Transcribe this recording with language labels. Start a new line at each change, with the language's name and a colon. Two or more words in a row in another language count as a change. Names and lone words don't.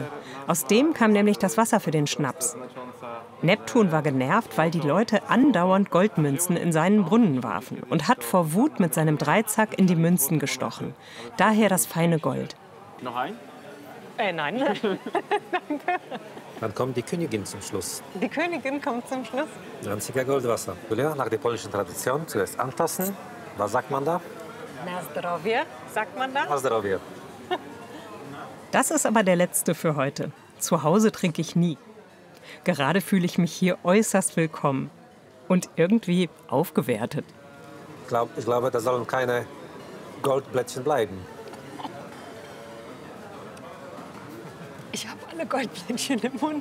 German: Aus dem kam nämlich das Wasser für den Schnaps. Neptun war genervt, weil die Leute andauernd Goldmünzen in seinen Brunnen warfen und hat vor Wut mit seinem Dreizack in die Münzen gestochen. Daher das feine Gold. Noch ein? Nein. Dann kommt die Königin zum Schluss. Die Königin kommt zum Schluss. Danziger Goldwasser. Julia, nach der polnischen Tradition zuerst antasten. Was sagt man da?
Polish: Na zdrowie,
German: sagt man da.
Polish: Na zdrowie.
German: Das ist aber der letzte für heute. Zu Hause trinke ich nie. Gerade fühle ich mich hier äußerst willkommen und irgendwie aufgewertet. Ich glaube, da sollen keine Goldblättchen bleiben. Ich habe alle Goldblättchen im Mund.